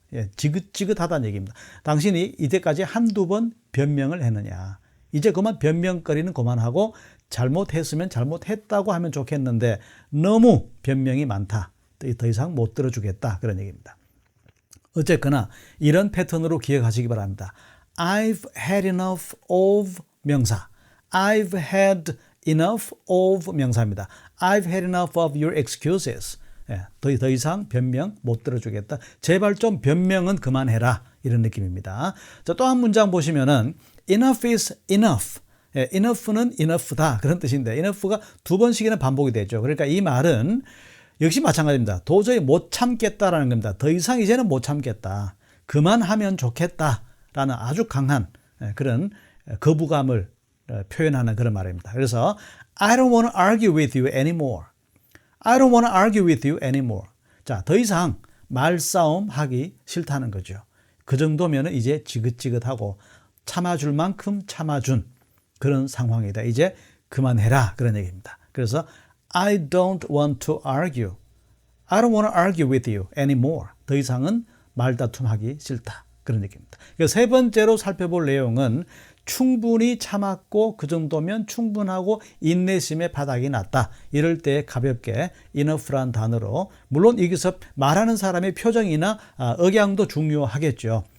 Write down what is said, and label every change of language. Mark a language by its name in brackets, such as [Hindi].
[Korean] 예, 지긋지긋하다는 얘기입니다. 당신이 이때까지 한두 번 변명을 했느냐. 이제 그만 변명거리는 그만하고 잘못했으면 잘못했다고 하면 좋겠는데 너무 변명이 많다. 더 이상 못 들어주겠다. 그런 얘기입니다. 어쨌거나 이런 패턴으로 기억하시기 바랍니다. [English] I've had enough of 명사. I've had enough of [Korean] 명사입니다. [English] I've had enough of your excuses. [Korean] 더 이상 변명 못 들어주겠다. 제발 좀 변명은 그만해라. 이런 느낌입니다. 자, 또 한 문장 보시면은 [English] enough is enough. [Korean] enough는 enough다. 그런 뜻인데 enough가 두 번씩이나 반복이 되죠. 그러니까 이 말은 역시 마찬가지입니다. 도저히 못 참겠다라는 겁니다. 더 이상 이제는 못 참겠다. 그만하면 좋겠다. 라는 아주 강한 그런 거부감을 표현하는 그런 말입니다. 그래서 [English] I don't want to argue with you anymore. I don't want to argue with you anymore. [Korean] 자, 더 이상 말싸움 하기 싫다는 거죠. 그 정도면 이제 지긋지긋하고 참아줄 만큼 참아준 그런 상황이다. 이제 그만해라 그런 얘기입니다. 그래서 [English] I don't want to argue. I don't want to argue with you anymore. [Korean] 더 이상은 말다툼하기 싫다. 그런 얘기입니다. 세 번째로 살펴볼 내용은 충분히 참았고 그 정도면 충분하고 인내심의 바닥이 났다. 이럴 때 가볍게 enough라는 단어로 물론 여기서 말하는 사람의 표정이나 억양도 중요하겠죠.